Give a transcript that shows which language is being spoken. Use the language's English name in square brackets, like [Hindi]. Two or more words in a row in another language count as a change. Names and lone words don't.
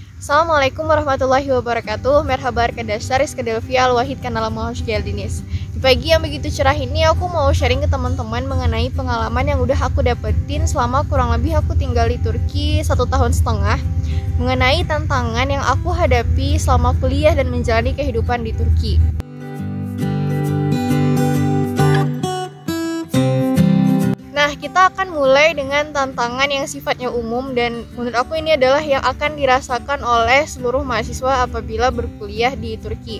[Arabic] السلام عليكم ورحمة الله وبركاته. [Turkish] Merhaba arkadaşlar, Iskadelvi Al-Wahid kanalıma hoş geldiniz. [Indonesian] Di pagi yang begitu cerah ini aku mau sharing ke teman-teman mengenai pengalaman yang udah aku dapetin selama kurang lebih aku tinggal di Turki 1,5 tahun, mengenai tantangan yang aku hadapi selama kuliah dan menjalani kehidupan di Turki. Nah, kita akan mulai dengan tantangan yang sifatnya umum dan menurut aku ini adalah yang akan dirasakan oleh seluruh mahasiswa apabila berkuliah di Turki.